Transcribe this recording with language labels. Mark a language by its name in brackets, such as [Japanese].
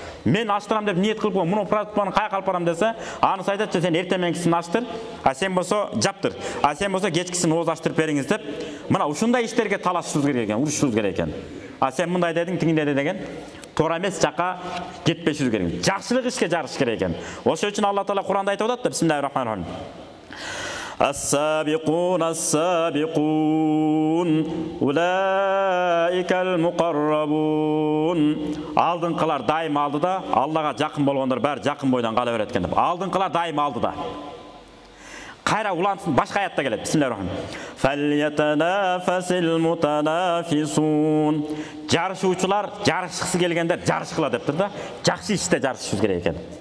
[Kyrgyz] Мен ачтырам деп ниет кылып, муну продуктаны каяка алып барам десе, анысы айтат, сен эртеменкисин ачтыр, а сен болсо жаптыр. А сен болсо кечкисин ооз ачтырып бериңиз деп. Мына ушундай иштерге талашышыбыз керек экен, урушушубуз керек экен. А сен мындай дедиң, тигиндей деген туура эмес жакка кетпешибиз керек. Жакшылык ишке жарыш керек экен. Ошол үчүн Алла Таала Куранда айтып атат да, бисмиллахир-рахманир-рахим. [Arabic] السابقون السابقون أولئك المقربون. [Kyrgyz] Алдыңкылар дайым алдыда, Аллага жакын болгондор баары жакын бойдон кала берет экен деп. Алдыңкылар дайым алдыда. Кайра улантсын башка аятта келет. Бисмиллахир-рахманир-рахим. [Arabic] Фальятанафасил мутанафисун. [Kyrgyz] Жарышуучулар, жарышкысы келгендер жарышкыла дептир да. Жакшы иште жарышышыбыз керек экен.